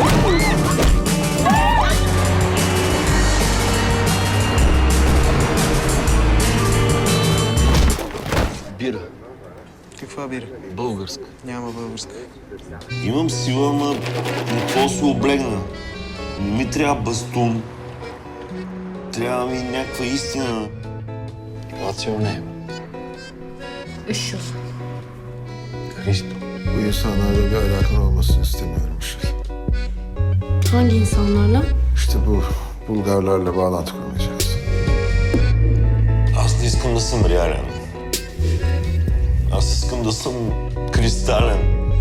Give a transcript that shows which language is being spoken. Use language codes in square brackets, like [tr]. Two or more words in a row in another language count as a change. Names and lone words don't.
[bg] Бира. Каква бира? Българска. Няма българска. Имам сила, ма не какво се облегна. Не ми трябва бастун. Трябва ми някаква истина. [en] What's your name? Işıl. Hristo. [tr] Bu insanlarla bir alakan olmasını istemiyorum Işıl. Hangi insanlarla? İşte bu Bulgarlarla bağlantı kurmayacaksın. [bg] Аз не искам да съм реален. Аз искам да съм кристален.